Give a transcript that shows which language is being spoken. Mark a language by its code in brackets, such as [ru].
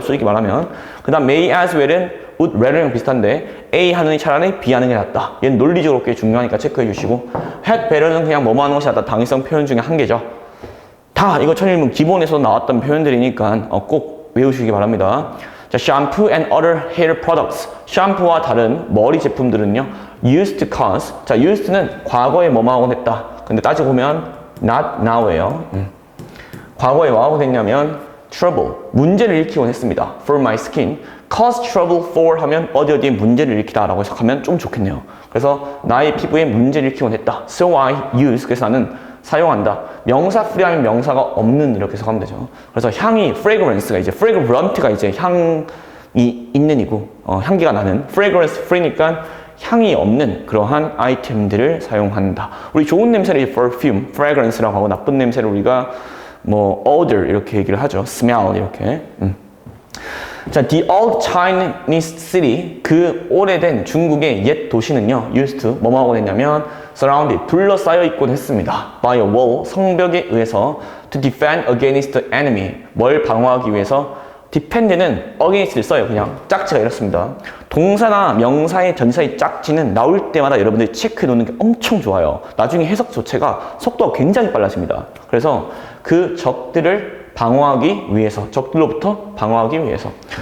[ko] 솔직히 말하면. 그 다음 [en] may as well [ko] 은 [en] would rather [ko] 랑 비슷한데 A 하느니 차라리 B 하는 게 낫다. 얘는 논리적으로 꽤 중요하니까 체크해 주시고, [en] had better [ko] 는 그냥 뭐뭐 하는 것이 낫다. 당위성 표현 중에 한 개죠. 다 이거 천일문 기본에서 나왔던 표현들이니까 꼭 외우시기 바랍니다. [en] 자, shampoo and other hair products. [ko] 샴푸와 다른 머리 제품들은요, [en] used to cause. [ko] 자, used는 과거에 뭐뭐 하곤 했다. 근데 따지고 보면 [en] not now [ko] 예요. 과거에 뭐 하곤 했냐면 trouble, 문제를 일으키곤 했습니다. [en] for my skin. cause trouble for [ko] 하면 어디에 문제를 일으키다 라고 해석하면 좀 좋겠네요. 그래서 나의 피부에 문제를 일으키곤 했다. [en] so I use. [ko] 그래서 나는 사용한다. 명사 free 하면 명사가 없는, 이렇게 해석하면 되죠. 그래서 향이 fragrance가 이제 fragrant가 이제 향이 있는 이고, 향기가 나는 [en] fragrance free [ko] 니까 향이 없는 그러한 아이템들을 사용한다. 우리 좋은 냄새를 이제 perfume, fragrance라고 하고, 나쁜 냄새를 우리가 뭐 odor 이렇게 얘기를 하죠. smell 이렇게. 자, [en] the old Chinese city, [ko] 그 오래된 중국의 옛 도시는요, [en] used to [ko] 뭐뭐 하곤 했냐면 surrounded, 둘러싸여 있곤 했습니다. [en] by a wall, [ko] 성벽에 의해서 [en] to defend against the enemy, [ko] 뭘 방어하기 위해서. defend는 against를 써요. 그냥 짝지가 이렇습니다. 동사나 명사의 전사의 짝지는 나올 때마다 여러분들이 체크해 놓는 게 엄청 좋아요. 나중에 해석 자체가 속도가 굉장히 빨라집니다. 그래서 그 적들을 방어하기 위해서, 적들로부터 방어하기 위해서.